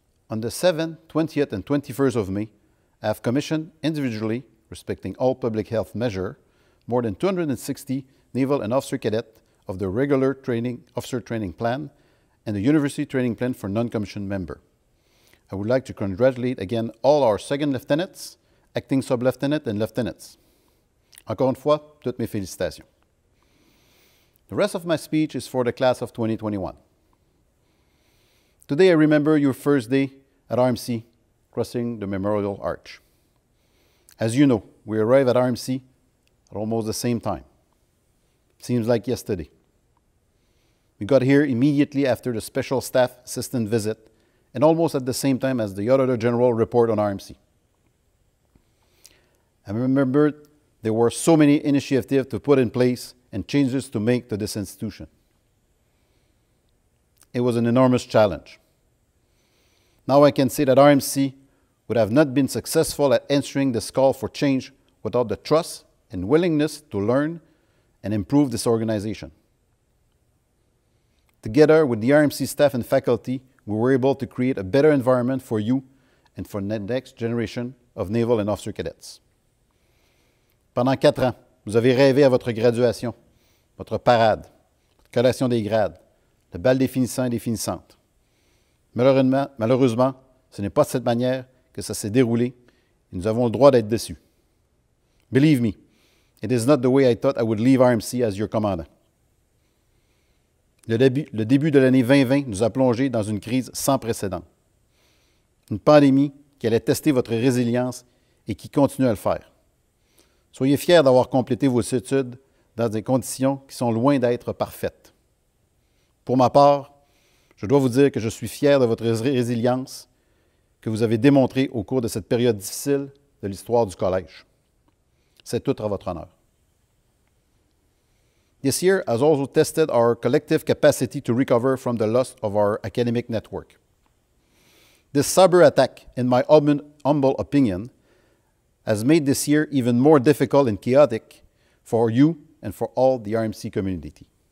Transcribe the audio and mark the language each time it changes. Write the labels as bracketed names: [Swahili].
[English] On the 7th, 20th, and 21st of May, I have commissioned individually, respecting all public health measures, more than 260 naval and officer cadets of the regular officer training plan and the university training plan for non-commissioned members. I would like to congratulate again all our second lieutenants, acting sub-lieutenants, and lieutenants. [French] Encore une fois, toutes mes félicitations. [English] The rest of my speech is for the class of 2021. Today I remember your first day at RMC, crossing the Memorial Arch. As you know, we arrived at RMC at almost the same time. Seems like yesterday. We got here immediately after the Special Staff Assistant visit and almost at the same time as the Auditor General report on RMC. I remember there were so many initiatives to put in place and changes to make to this institution. It was an enormous challenge. Now I can say that RMC would have not been successful at answering this call for change without the trust and willingness to learn and improve this organization. Together with the RMC staff and faculty, we were able to create a better environment for you and for the next generation of naval and officer cadets. [French] Pendant 4 ans, vous avez rêvé à votre graduation, votre parade, votre collation des grades, le bal des finissants et des finissantes. Malheureusement, ce n'est pas de cette manière que ça s'est déroulé et nous avons le droit d'être déçus. [English] Believe me, it is not the way I thought I would leave RMC as your commandant. [French] Le début de l'année 2020 nous a plongé dans une crise sans précédent. Une pandémie qui allait tester votre résilience et qui continue à le faire. Soyez fiers d'avoir complété vos études dans des conditions qui sont loin d'être parfaites. Pour ma part, je dois vous dire que je suis fier de votre résilience que vous avez démontrée au cours de cette période difficile de l'histoire du collège. C'est tout à votre honneur. [English] This year has also tested our collective capacity to recover from the loss of our academic network. This cyber attack, in my humble opinion, has made this year even more difficult and chaotic for you and for all the RMC community.